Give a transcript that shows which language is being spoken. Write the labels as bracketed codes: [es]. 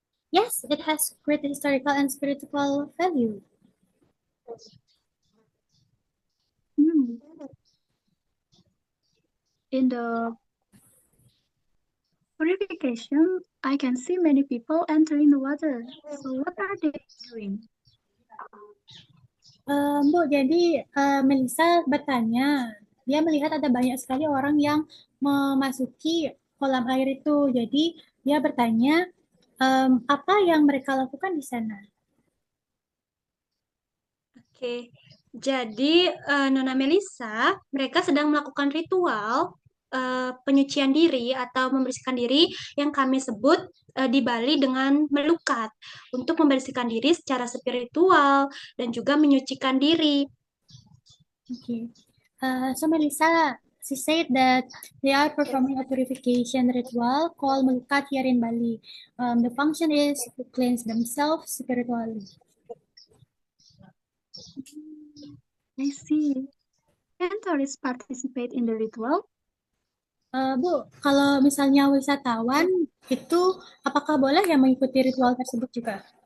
[en] Yes, it has great historical and spiritual value. Hmm. In the purification, I can see many people entering the water. So what are they doing? [id] Bu, jadi Melissa bertanya, dia melihat ada banyak sekali orang yang memasuki kolam air itu. Jadi dia bertanya, apa yang mereka lakukan di sana? Oke, jadi Nona Melisa, mereka sedang melakukan ritual penyucian diri atau membersihkan diri yang kami sebut di Bali dengan melukat untuk membersihkan diri secara spiritual dan juga menyucikan diri. [en] Okay. So Melissa, she said that they are performing a purification ritual called Melukat here in Bali. The function is to cleanse themselves spiritually. I see. Can tourists participate in the ritual? [id] Bu, kalau misalnya wisatawan itu apakah boleh ya mengikuti ritual tersebut juga?